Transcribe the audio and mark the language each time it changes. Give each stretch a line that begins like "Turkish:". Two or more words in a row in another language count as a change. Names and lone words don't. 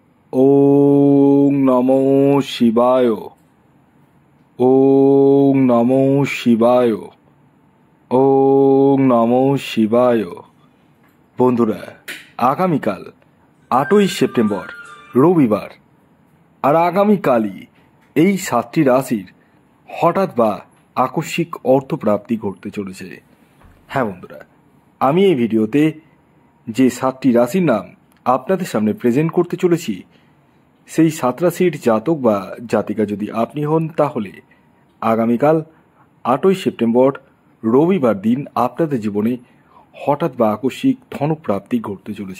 Sanskrit: ওং নমো শিবায়। ওং নমো শিবায়। ওং নমো শিবায়।
Bangla: বন্ধুরা, আগামীকাল 8ই সেপ্টেম্বর রবিবার, আর আগামীকালই এই 7টি রাশির হঠাৎ বা আকস্মিক অর্থপ্রাপ্তি ঘটতে চলেছে। হ্যাঁ বন্ধুরা, আমি এই ভিডিওতে যে 7টি রাশির নাম আপনাদের সামনে প্রেজেন্ট করতে চলেছি, সেই 7 রাশির জাতক বা জাতিকা যদি আপনি হন, তাহলে আগামীকাল 8ই সেপ্টেম্বর রবিবার দিন আপনাদের জীবনে হঠাৎ বা আকস্মিক ধনপ্রাপ্তি ঘটতে চলেছে।